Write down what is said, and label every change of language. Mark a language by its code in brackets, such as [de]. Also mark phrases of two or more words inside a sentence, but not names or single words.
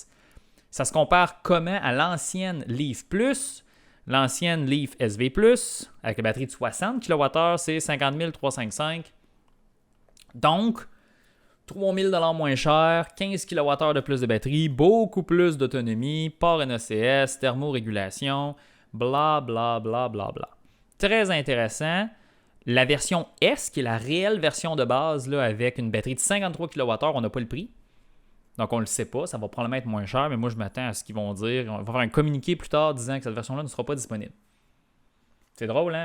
[fr] Ça se compare comment à l'ancienne Leaf Plus, l'ancienne Leaf SV Plus, avec la batterie de 60 kWh, c'est 50 355. Donc, 3 000 $ moins cher, 15 kWh de plus de batterie, beaucoup plus d'autonomie, port NECS, thermorégulation, bla bla bla bla bla. Très intéressant. La version S, qui est la réelle version de base, là, avec une batterie de 53 kWh, on n'a pas le prix. Donc, on ne le sait pas. Ça va probablement être moins cher, mais moi, je m'attends à ce qu'ils vont dire. On va faire un communiqué plus tard disant que cette version-là ne sera pas disponible. C'est drôle, hein?